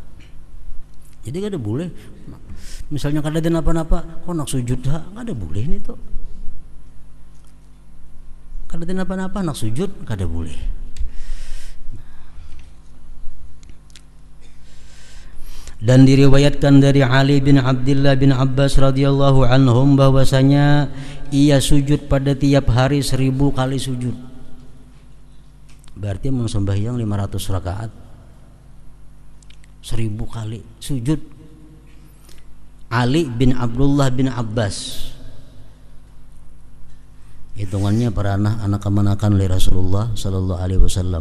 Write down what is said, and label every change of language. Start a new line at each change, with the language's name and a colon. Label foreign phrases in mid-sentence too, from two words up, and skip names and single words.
Banjar: Jadi kada boleh misalnya kada ada napa-napa, kok nak sujud ha, kada boleh nih tuh. Kada ada napa-napa nak sujud, kada boleh.
Indonesian: Dan diriwayatkan dari Ali bin Abdullah bin Abbas
Arabic: radhiyallahu anhum
Indonesian: bahwasanya ia sujud pada tiap hari 1000 kali sujud. Berarti sembahyang 500 rakaat, 1000 kali sujud. Ali bin Abdullah bin Abbas hitungannya para anak kemanakan oleh Rasulullah
Arabic: sallallahu alaihi wasallam.